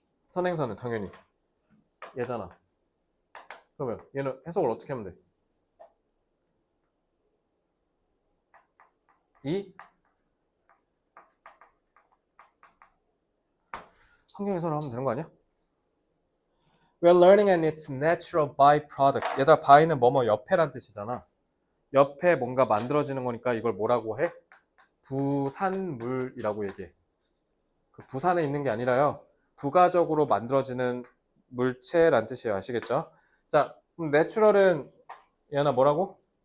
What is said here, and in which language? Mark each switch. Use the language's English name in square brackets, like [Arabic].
[Korean] 선행사는 당연히 얘잖아. 그러면 얘는 해석을 어떻게 하면 돼? 이 환경 해석을 하면 되는 거 아니야? [English] We're learning and it's natural byproduct. [Korean] 얘들아, by는 뭐뭐 옆에란 뜻이잖아. 옆에 뭔가 만들어지는 거니까 이걸 뭐라고 해? 부산물이라고 얘기해. 그 부산에 있는 게 아니라요. 부가적으로 만들어지는 물체란 뜻이에요. 아시겠죠? 자, 그럼 내추럴은 얘나 뭐라고?